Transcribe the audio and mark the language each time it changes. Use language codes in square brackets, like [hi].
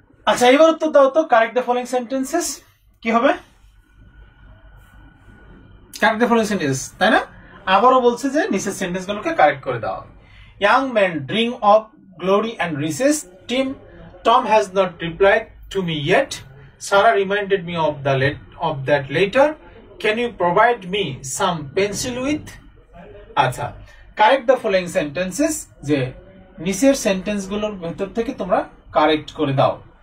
[bn] আচ্ছা, এবার উত্তর দাও তো, [en] correct the following sentences [bn] কি হবে? [en] correct the following sentence, [bn] তাই না? আবারও বলছে যে নিচের সেন্টেন্স গুলোকে কারেক্ট করে দাও। [en] Young man dream of glory and riches, Tom has not replied to me yet. Sarah reminded me of that later. Can you provide me some pencil with? [bn] আচ্ছা, [en] correct the following sentences, [bn] যে নিচের sentence গুলোর ভেতর থেকে তোমরা correct করে দাও।